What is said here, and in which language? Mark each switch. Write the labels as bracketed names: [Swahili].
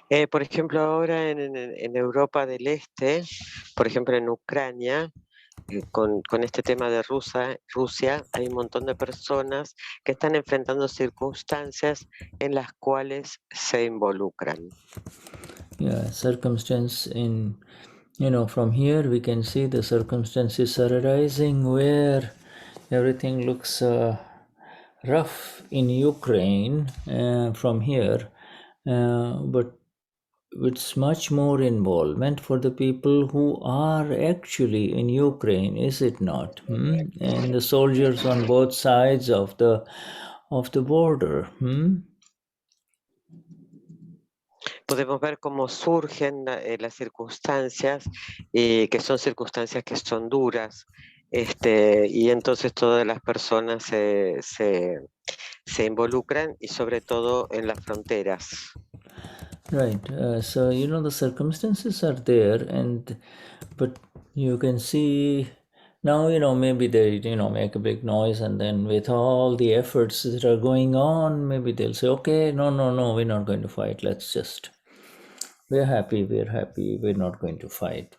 [Spanish] Por ejemplo, ahora en Europa del Este, por ejemplo en Ucrania, con este tema de Rusia, hay un montón de personas que están enfrentando circunstancias en las cuales se involucran. [English] Yeah, circumstance in, from here we can see the circumstances are arising where everything looks rough in Ukraine from here, but it's much more involvement for the people who are actually in Ukraine, is it not? And the soldiers on both sides of the border. [Spanish] Podemos ver cómo surgen las circunstancias, que son circunstancias que son duras, y entonces todas las personas se involucran, y sobre todo en las fronteras. [English] Right. So the circumstances are there, but you can see now. Maybe they make a big noise, and then with all the efforts that are going on, maybe they'll say, "Okay, no, we're not going to fight. Let's just we're happy. We're not going to fight.